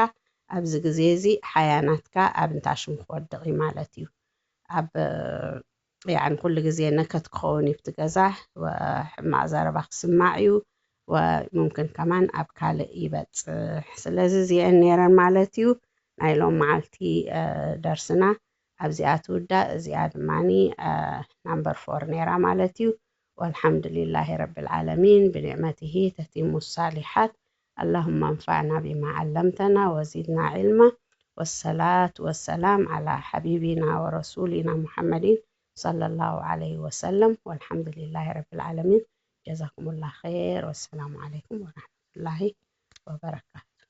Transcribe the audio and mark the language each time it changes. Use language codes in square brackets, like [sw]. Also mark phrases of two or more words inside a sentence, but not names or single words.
[ti] ኣብዚ ግዜ እዚ ሓያናትካ ኣብ እንታሽሙ ክወድቕ ማለት እዩ። ኣብ ያኒ ኩሉ ግዜ ነከት ክኸውን እዩ ኣብቲ ገዛ ሕማቕ ዘረባ ክስማዕ እዩ ወሙምክን ከማን ኣብ ካልእ ይበፅሕ። ስለዚ እዚአን ነይረን ማለት እዩ ናይ ሎም መዓልቲ ደርስና ኣብዚኣ ትውዳእ እዚኣ ድማኒ ናምበር 4 ነይራ ማለት እዩ። [ar] والحمد لله رب العالمين بنعمته تتم الصالحات اللهم انفعنا بما علمتنا وزدنا علما والصلاة والسلام على حبيبنا ورسولنا محمد صلى الله عليه وسلم والحمد لله رب العالمين جزاكم الله خير والسلام عليكم ورحمة الله وبركاته.